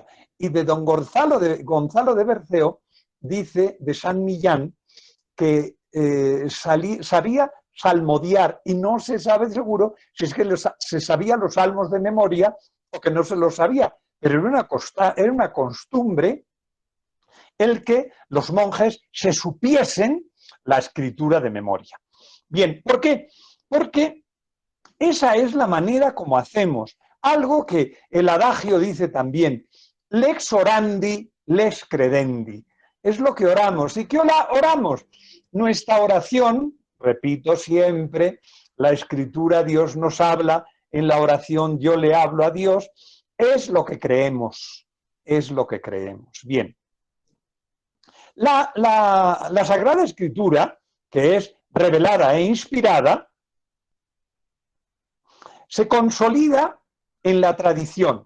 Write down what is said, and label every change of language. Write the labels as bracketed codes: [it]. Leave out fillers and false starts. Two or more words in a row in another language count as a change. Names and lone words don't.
[es] Y de don Gonzalo de Berceo dice de San Millán que sabía salmodiar y no se sabe seguro si es que se sabía los salmos de memoria o que no se los sabía, pero era una costumbre el que los monjes se supiesen la escritura de memoria. Bien, ¿por qué? Porque esa es la manera como hacemos. Algo que el adagio dice también, [la] lex orandi, lex credendi. [es] Es lo que oramos. ¿Y qué oramos? Nuestra oración, repito siempre, la escritura, Dios nos habla, en la oración yo le hablo a Dios, es lo que creemos, es lo que creemos. Bien. La Sagrada Escritura, que es revelada e inspirada, se consolida en la tradición